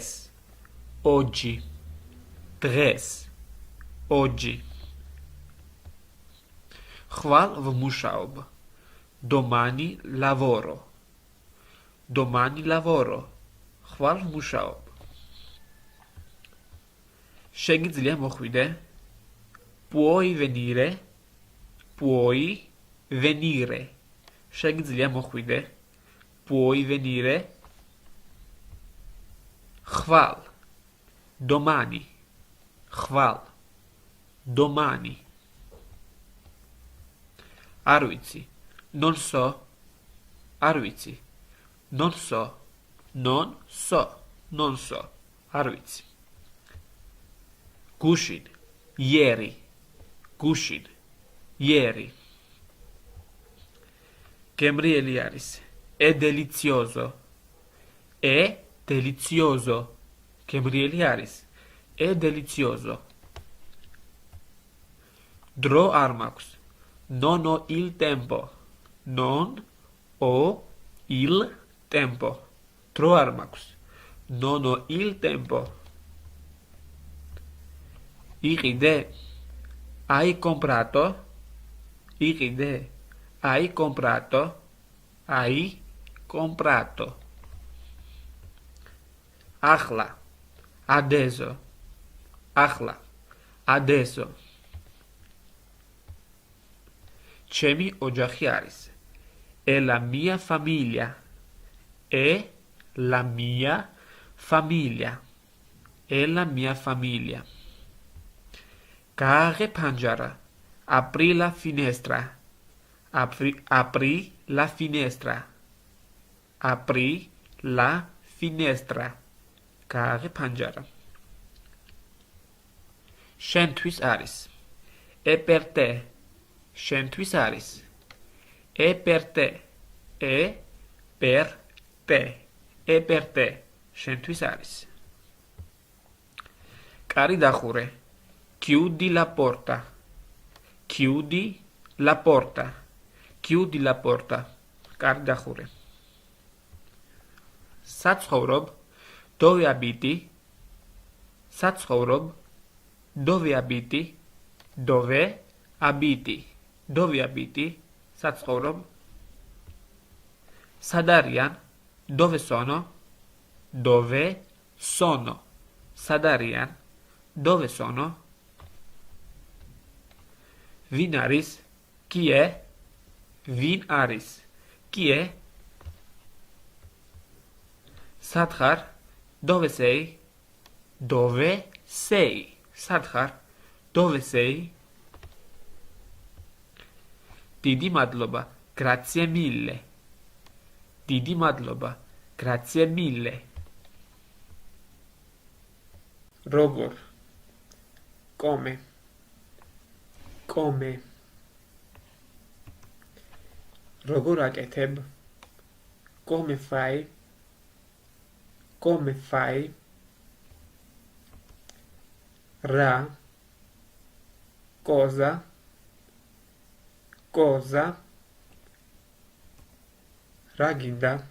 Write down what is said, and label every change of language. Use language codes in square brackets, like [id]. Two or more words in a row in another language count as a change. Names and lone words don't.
[ka] oggi. დღეს. oggi. ხვალ ვმუშაობ. [it] domani lavoro. domani lavoro. [ka] ხვალ ვმუშაობ. შეგიძლია მოხვიდე? [it] puoi venire? puoi venire. [ka] შეგიძლია მოხვიდე? [it] puoi venire? [ka] ხვალ. domani. ხვალ. domani. არ ვიცი. [it] non so. [ka] არ ვიცი. [it] non so. non so. non so. [ka] არ ვიცი. გუშინ. ieri. გუშინ. ieri. გემრიელი არის. [it] è delizioso. è delizioso. [ka] გემრიელი არის. [it] è delizioso. [ka] დრო არ მაქვს. [it] non ho il tempo. non ho il tempo. [ka] დრო არ მაქვს. [it] non ho il tempo. იყიდე? hai comprato? იყიდე? hai comprato? hai comprato. ახლა. adesso. ახლა. adesso. [ka] ჩემი ოჯახი არის. [it] è la mia famiglia. è la mia famiglia. E la mia famiglia. [ka] გააღე ფანჯარა. [it] Apri la finestra. Apri la finestra. Apri la finestra. [ka] გააღე ფანჯარა. Შენთვის არის. [it] E per te. [ka] შენთვის არის. [it] E per te. E per te. E per te. [ka] შენთვის არის. კარი დახურე. [it] Chiudi la porta. Chiudi la porta. Chiudi la porta. [ka] კარი დახურე. საცხოვრობ. [it] Dove abiti? საცხოვრობ. Dove abiti? Dove abiti? Dove abiti? [ka] საცხოვრობ. სად არიან? [it] Dove sono? Dove sono? [ka] სად არიან? [it] Dove sono? [ka] ვინ არის? [it] Chi è? [ka] ვინ არის? [it] Chi è? [ka] სად ხარ? [it] Dove sei? Dove sei? [ka] სად ხარ? [it] Dove sei? [ka] დიდი მადლობა. [it] Grazie mille. [ka] დიდი მადლობა. [it] Grazie mille. როგორ? Come. Come. [ka] როგორ აკეთებ? [it] Come fai? Come fai? [ka] Ra. Cosa. [it] Cosa. Raginda.